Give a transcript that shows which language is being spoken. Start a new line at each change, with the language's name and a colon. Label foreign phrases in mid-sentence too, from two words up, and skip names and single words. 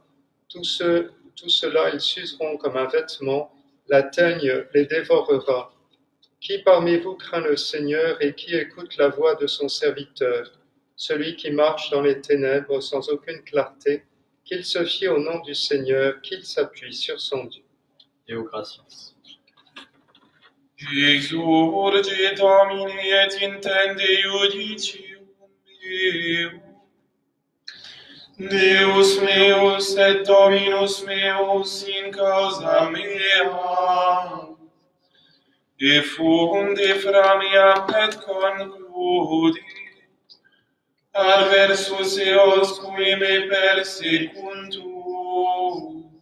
French: Tout cela, ils s'useront comme un vêtement, la teigne les dévorera. Qui parmi vous craint le Seigneur et qui écoute la voix de son serviteur? Celui qui marche dans les ténèbres sans aucune clarté, qu'il se fie au nom du Seigneur, qu'il s'appuie sur son Dieu.
Latin: Deo gratias. Exurge Domine et intende iudicium meum. Deus meus et Dominus meus in causa mea, effunde framiam et concludi, adversus eos qui me persecuntur.